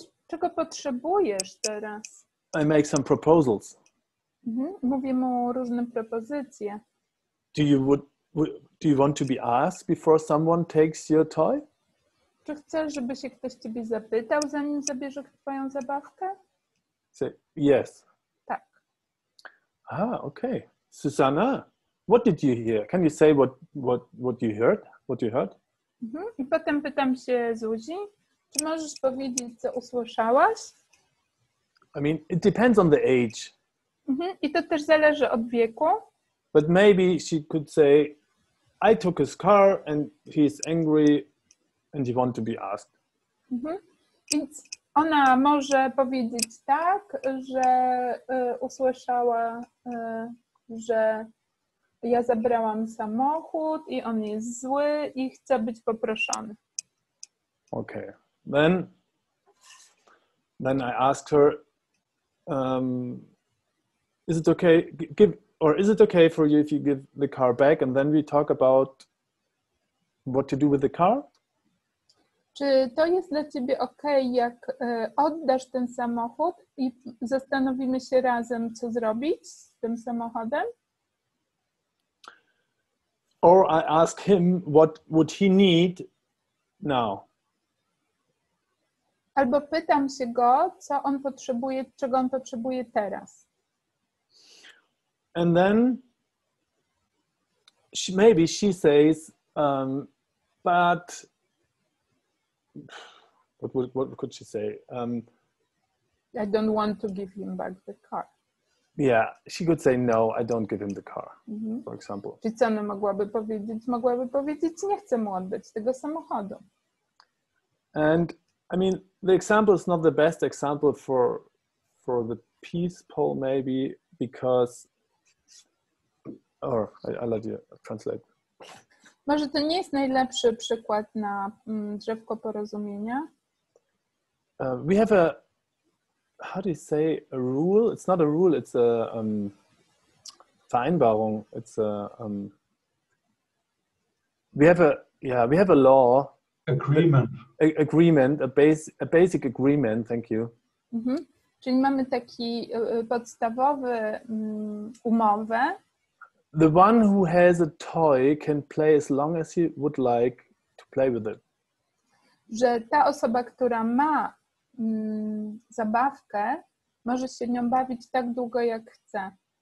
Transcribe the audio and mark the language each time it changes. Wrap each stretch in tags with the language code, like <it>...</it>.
<pl>Czego potrzebujesz teraz?</pl> <en>I make some proposals.</en> <pl>Mówię mu różne propozycje.</pl> <en>Do you want to be asked before someone takes your toy?</en> <pl>Czy chcesz, żeby się ktoś ciebie zapytał, zanim zabierze twoją zabawkę?</pl> <en>Say yes.</en> <pl>Tak.</pl> <en>Okay. Susanna, what did you hear? Can you say what you heard? What you heard?</en> <pl>I potem pytam się Zuzi, czy możesz powiedzieć, co usłyszałaś?</pl> <en>I mean, it depends on the age.</en> <pl>I to też zależy od wieku.</pl> <en>But maybe she could say, I took his car and he's angry and he wants to be asked.</en> <pl>Więc ona może powiedzieć tak, że usłyszała, że ja zabrałam samochód i on jest zły i chce być poproszony.</pl> <en>Okay. Then I asked her, is it okay for you if you give the car back and then we talk about what to do with the car?</en> <pl>Czy to jest dla ciebie okej, jak oddasz ten samochód i zastanowimy się razem, co zrobić z tym samochodem?</pl> <en>Or I ask him what would he need now?</en> <pl>Albo pytam się go, co on potrzebuje, czego on potrzebuje teraz.</pl> <en>And then maybe she says, but what could she say? I don't want to give him back the car. Yeah, she could say, no, I don't give him the car, for example.</en> <pl>Czyli co ona mogłaby powiedzieć? Mogłaby powiedzieć, nie chcę mu oddać tego samochodu.</pl> <en>And I mean, the example is not the best example for the peace poll, maybe, because, or I let you translate.</en> <pl>Może to nie jest najlepszy przykład na drzewko porozumienia.</pl> <en>We have how do you say, a rule? It's not a rule, it's a Vereinbarung. It's we have a law. Agreement. A basic agreement, thank you.</en> <pl>Czyli mamy taki podstawowy umowę.</pl> <en>The one who has a toy can play as long as he would like to play with it.</en> <pl>Że ta osoba, która ma zabawkę, może się nią bawić tak długo, jak chce.</pl>